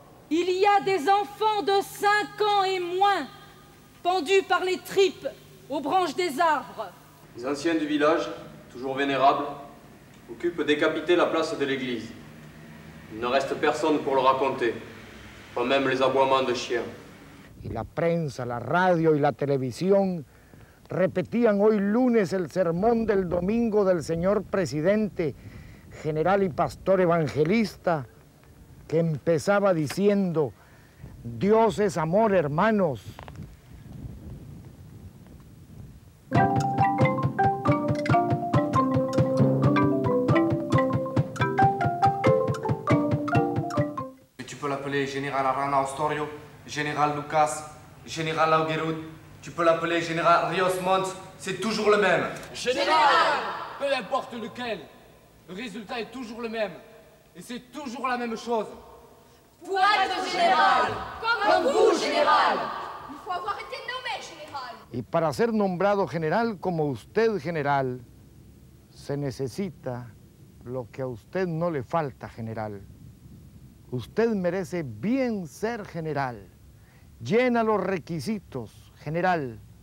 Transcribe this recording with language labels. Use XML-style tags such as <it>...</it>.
<fr>Il y a des enfants de 5 ans et moins, pendus par les tripes aux branches des arbres. Les anciens du village, toujours vénérables, occupent décapité la place de l'église. Il ne reste personne pour le raconter, pas même les aboiements de chiens.</fr> <es>Y la prensa, la radio y la televisión repetían hoy lunes el sermón del domingo del señor presidente, general y pastor evangelista, que empezaba diciendo: Dios es amor, hermanos.</es> <fr>Tu peux l'appeler Général Arana Ostorio, Général Lucas, Général Auguerud, tu peux l'appeler Général Rios Montt, c'est toujours le même. Général! Peu importe lequel, le résultat est toujours le même. Et c'est toujours la même chose. Pour être général, comme vous, général. Il faut avoir été nommé général.</fr> <es>Y para ser nombrado general como usted, general, se necesita lo que a usted no le falta, general. Usted merece bien ser general. Llena los requisitos, general.</es>